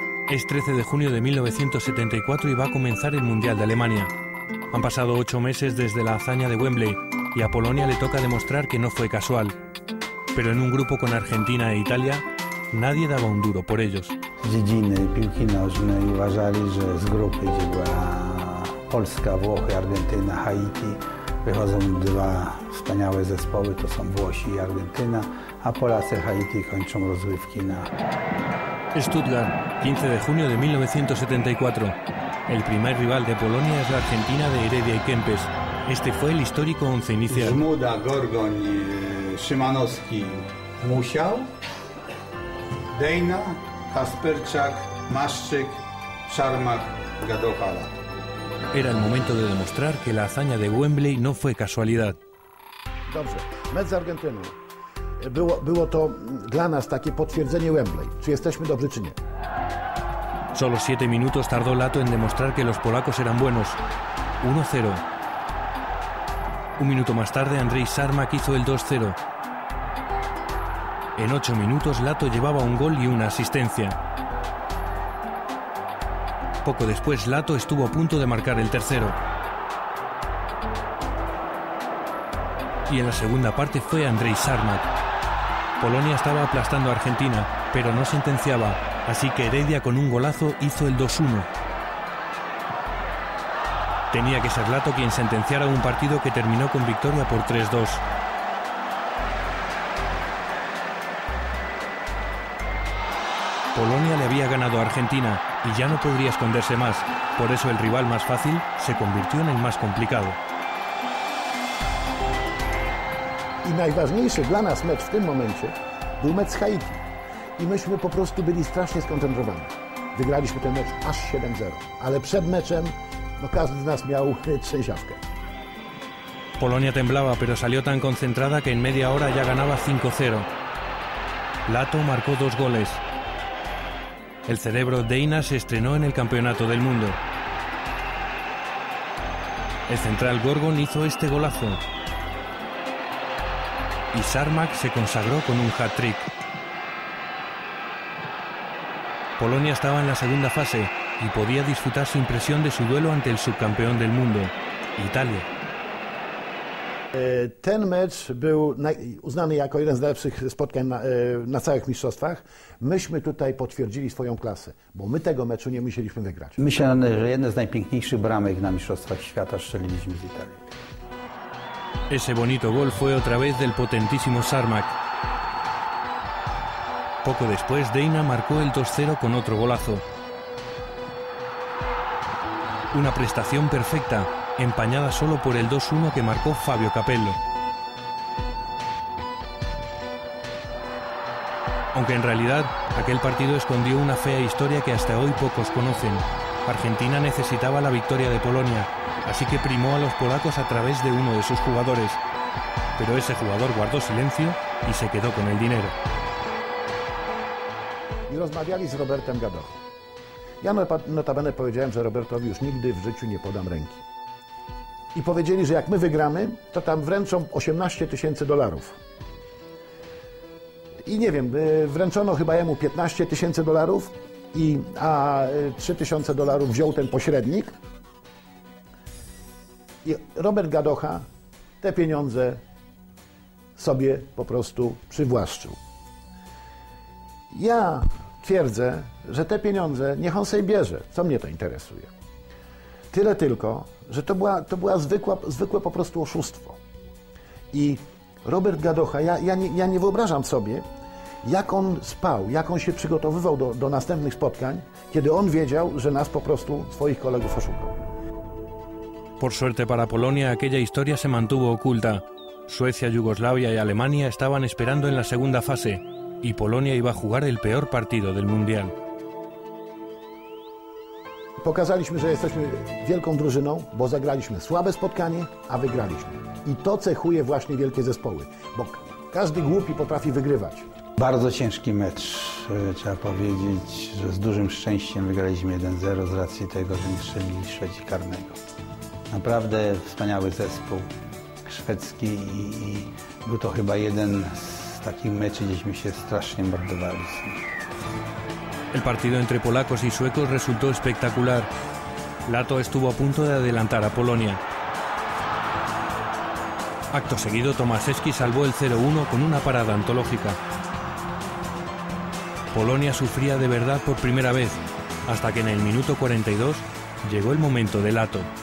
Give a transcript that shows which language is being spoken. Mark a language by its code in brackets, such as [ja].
[es] Es 13 de junio de 1974 y va a comenzar el Mundial de Alemania. Han pasado 8 meses desde la hazaña de Wembley y a Polonia le toca demostrar que no fue casual. Pero en un grupo con Argentina e Italia, nadie daba un duro por ellos. [pl] Dziedziny piłki nożnej uważali, że z grupy, gdzie była Polska, Włochy, Argentyna, Haiti, wychodzą 2 wspaniałe zespoły, to są Włosi i Argentyna, a Polacy Haiti kończą rozgrywki na... [es] Stuttgart, 15 de junio de 1974. El primer rival de Polonia es la Argentina de Heredia y Kempes. Este fue el histórico once inicial. Żmuda, Gorgoń, Szymanowski, Musiał, Dejna, Kasperczak, Maszczyk, Szarmak, Gadocha. Era el momento de demostrar que la hazaña de Wembley no fue casualidad. [pl] Dobrze, mecz z Argentyną. Było to dla nas takie potwierdzenie Wembley. Czy jesteśmy dobrzy, czy nie? [es] Solo 7 minutos tardó Lato en demostrar que los polacos eran buenos. 1-0. Un minuto más tarde, Andrzej Sarmak hizo el 2-0. En 8 minutos, Lato llevaba un gol y una asistencia. Poco después, Lato estuvo a punto de marcar el tercero. Y en la segunda parte fue Andrzej Sarmak. Polonia estaba aplastando a Argentina, pero no sentenciaba, así que Heredia con un golazo hizo el 2-1. Tenía que ser Lato quien sentenciara un partido que terminó con victoria por 3-2. Polonia le había ganado a Argentina y ya no podría esconderse más, por eso el rival más fácil se convirtió en el más complicado. [pl] I najważniejszy dla nas mecz w tym momencie był mecz z Haiti. I myśmy po prostu byli strasznie skoncentrowani. Wygraliśmy ten mecz aż 7-0, ale przed meczem każdy z nas miał trzęsiawkę. [es] Polonia temblaba, pero salió tan concentrada que en media hora ya ganaba 5-0. Lato marcó 2 goles. El cerebro Dejna se estrenó en el Campeonato del Mundo. El central Gorgon hizo este golazo. Y Sarmak se consagró con un hat-trick. Polonia estaba en la segunda fase y podía disfrutar sin presión de su duelo ante el subcampeón del mundo, Italia. [pl] Ten mecz był uznany jako jeden z najlepszych spotkań na całych mistrzostwach. Myśmy tutaj potwierdzili swoją klasę, bo my tego meczu nie musieliśmy wygrać. Myślę, że jedne z najpiękniejszych bramek na mistrzostwach świata strzeliliśmy z Italii. [es] Ese bonito gol fue otra vez del potentísimo Sarmak. Poco después, Dejna marcó el 2-0 con otro golazo. Una prestación perfecta, empañada solo por el 2-1 que marcó Fabio Capello. Aunque en realidad aquel partido escondió una fea historia que hasta hoy pocos conocen. Argentina necesitaba la victoria de Polonia, así que primó a los polacos a través de uno de sus jugadores. Pero ese jugador guardó silencio y se quedó con el dinero. [pl] I rozmawiali z Robertem Gadochą. Ja notabene powiedziałem, że Robertowi już nigdy w życiu nie podam ręki. I powiedzieli, że jak my wygramy, to tam wręczą $18 000. I nie wiem, wręczono chyba jemu $15 000, a $3 000 wziął ten pośrednik. I Robert Gadocha te pieniądze sobie po prostu przywłaszczył. Ja twierdzę, że te pieniądze niech on sobie bierze. Co mnie to interesuje? Tyle tylko, że to była zwykłe po prostu oszustwo. I Robert Gadocha, ja nie wyobrażam sobie, jak on spał, jak on się przygotowywał do następnych spotkań, kiedy on wiedział, że nas po prostu, swoich kolegów, oszukał. [es] Por suerte para Polonia, aquella historia se mantuvo oculta. Suecia, Yugoslavia y Alemania estaban esperando en la segunda fase, y Polonia iba a jugar el peor partido del Mundial. [pl] Pokazaliśmy, że jesteśmy wielką drużyną, bo zagraliśmy słabe spotkanie, a wygraliśmy. I to cechuje właśnie wielkie zespoły, bo każdy głupi potrafi wygrywać. Bardzo ciężki mecz, trzeba powiedzieć, że z dużym szczęściem wygraliśmy 1-0 z racji tego, że nie strzelili Szwedzi karnego. Naprawdę wspaniały zespół szwedzki i był to chyba jeden z takich meczy, gdzieśmy się strasznie mordowali. [es] El partido entre polacos y suecos resultó espectacular. Lato estuvo a punto de adelantar a Polonia. Acto seguido, Tomaszewski salvó el 0-1 con una parada antológica. Polonia sufría de verdad por primera vez, hasta que en el minuto 42 llegó el momento de Lato.